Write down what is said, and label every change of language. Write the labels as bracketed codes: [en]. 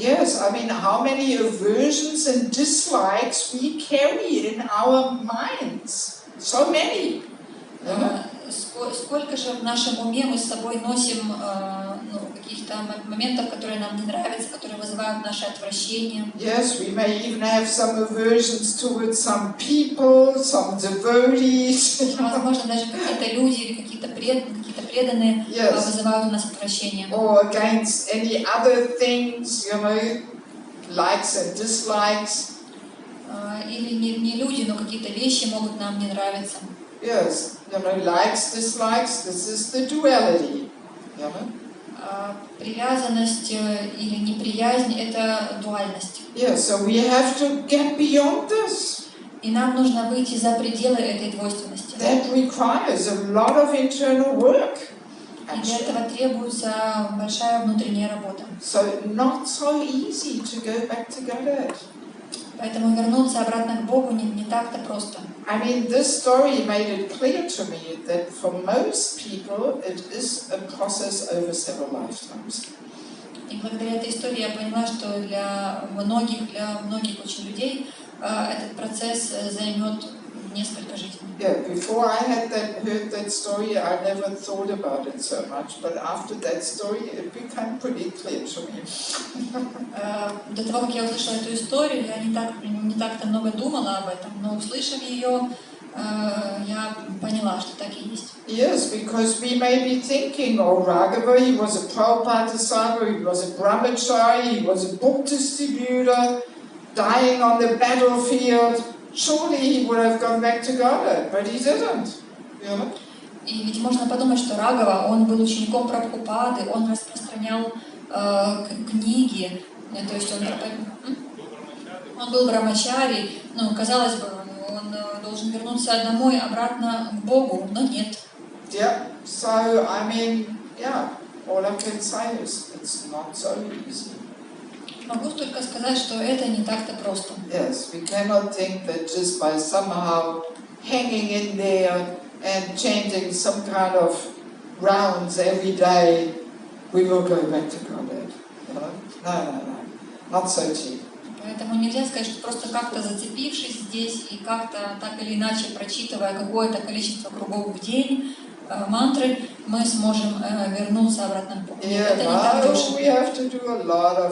[en] Yes, I mean, how many aversions and dislikes we carry in our minds? So many. [ru] Сколько же в нашем уме мы с собой носим каких-то моментов, которые нам не нравятся, которые вызывают наше отвращение. [en] Yes, we may even have some aversions towards some people, some devotees. [ru] Возможно, даже какие-то люди или какие-то преданные вызывают у нас отвращение. [en] Or against any other things, you know, likes and dislikes. [ru] Или не люди, но какие-то вещи могут нам не нравиться. [en] Yes, you know, likes, dislikes, this is the duality, you know? [ru] Привязанность или неприязнь — это дуальность. [en] Yeah, so we have to get beyond this. [ru] И И нам нужно выйти за пределы этой двойственности. [en] That requires a lot of internal work. [ru] И для этого требуется большая внутренняя работа. [en] So not so easy to go back to Godhead. [ru] Поэтому вернуться обратно к Богу не так-то просто. [en] I mean, this story made it clear to me that for most people it is a process over several lifetimes. [ru] И благодаря этой истории я поняла, что для многих очень людей этот процесс займет несколько жизней. [en] Yeah, before I had heard that story, I never thought about it so much, but after that story, it became pretty clear to me. [ru] До того, как я услышала эту историю, я не так-то много думала об этом, но услышав ее, я поняла, что так и есть. [en] Yes, because we may be thinking, oh, Raghava, he was a Prabhupada disciple, he was a brahmachari, he was a book distributor, dying on the battlefield. Surely he would have gone back to Godhead, but he didn't. You know? [ru] И ведь можно подумать, что Рагава, он был учеником Прабхупады, он распространял книги, то есть он был брамачари, ну, казалось бы, он должен вернуться домой, обратно к Богу, но нет. [en] Yeah, so I mean, yeah, all I can say is it's not so easy. [ru] Могу только сказать, что это не так-то просто. [en] Yes, we cannot think that just by somehow hanging in there and chanting some kind of rounds every day, we will go back to Godhead. You know? No, not so cheap. [ru] Поэтому нельзя сказать, что просто как-то зацепившись здесь и как-то так или иначе прочитывая какое-то количество кругов в день, мантры, мы сможем вернуться обратно к Богу. Это не так дешево.